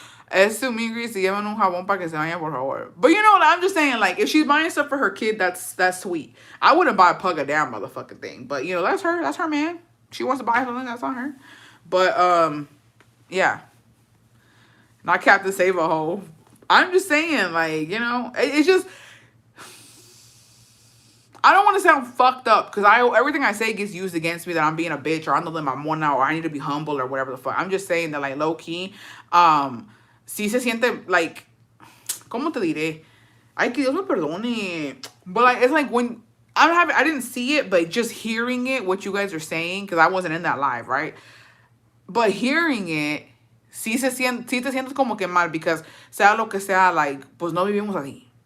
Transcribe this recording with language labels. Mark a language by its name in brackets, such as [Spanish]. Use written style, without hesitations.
[Spanish] Es su migris y llevan un jabón para que se vaya, por favor. [English] But you know what? I'm just saying, like, if she's buying stuff for her kid, that's sweet. I wouldn't buy Pug a damn motherfucking thing. But, you know, that's her. That's her, man. She wants to buy something. That's on her. But, yeah. Not Captain Save a Hoe. I'm just saying, like, you know, it's just... I don't want to sound fucked up because everything I say gets used against me that I'm being a bitch or I'm the mamona or I need to be humble or whatever the fuck. I'm just saying that like low key, [Spanish] sí se siente [English] like, [Spanish] ¿cómo te diré? Ay, que Dios me perdone. [English] But like it's like when I didn't see it, but just hearing it, what you guys are saying, because I wasn't in that live, right? But hearing it, [Spanish] sí te sientes como que mal [English] because [Spanish] sea lo que sea, [English] like, [Spanish] pues no vivimos así.